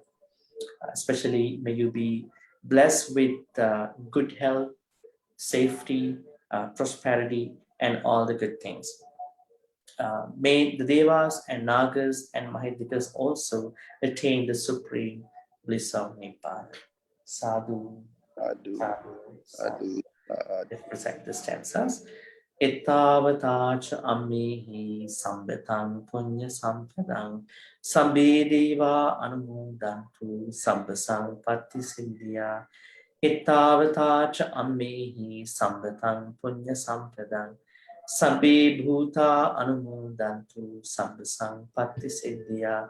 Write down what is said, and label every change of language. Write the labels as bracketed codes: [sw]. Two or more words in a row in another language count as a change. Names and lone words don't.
[en] Especially may you be blessed with good health, safety, prosperity, and all the good things. May the Devas and Nagas and Mahitikas also attain the supreme bliss of Nibbana. [pi] Sadhu, Sadhu, sadhu, sadhu, sadhu. [en] Let's recite the stanzas. [pi] Ittavatacha ammihi sambetam punya sampadang sabbe deva anumodantu sabbasang patti siddhya. Ittavatacha ammihi sambetam punya sampadang sabbe bhuta anumodantu sabbasang patti siddhya.